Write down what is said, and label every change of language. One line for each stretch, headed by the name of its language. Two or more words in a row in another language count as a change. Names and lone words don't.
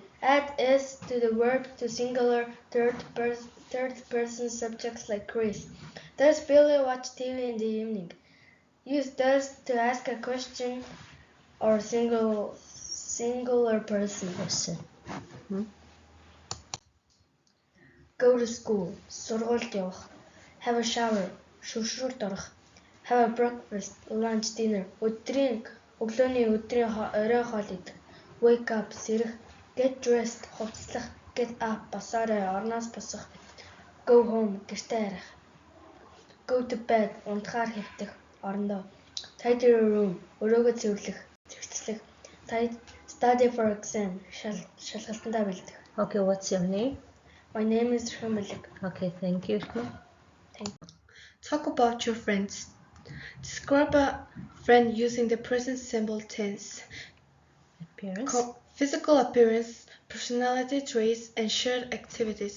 English: Add is to the verb to singular third person subjects like Chris. Does Billy watch TV in the evening? Use does to ask a question or singular person. Go to school.
Mongolian: Сургуульд явах.
English: Have a shower.
Mongolian: Шүршрүүлд орох.
English: Have a breakfast, lunch, dinner.
Mongolian: Өглөөний орой хоол идэх.
English: Wake up, сэрэх. Get dressed, хувцаслах. Get up,
Mongolian: босоорой, орноос босох.
English: Go home,
Mongolian: гэртээ харах.
English: Go to bed,
Mongolian: унтахаар хэвтэх, орондоо.
English: Tidy your room,
Mongolian: өрөөгөө цэвэрлэх, зэгцлэх.
English: Study for exam,
Mongolian: шалгалтандаа бэлдэх.
English: Okay, what's your name? My name is Rhumalik. Okay, thank you. Talk about your friends. Describe a friend using the present simple tense. Appearance. Physical appearance, personality traits, and shared activities.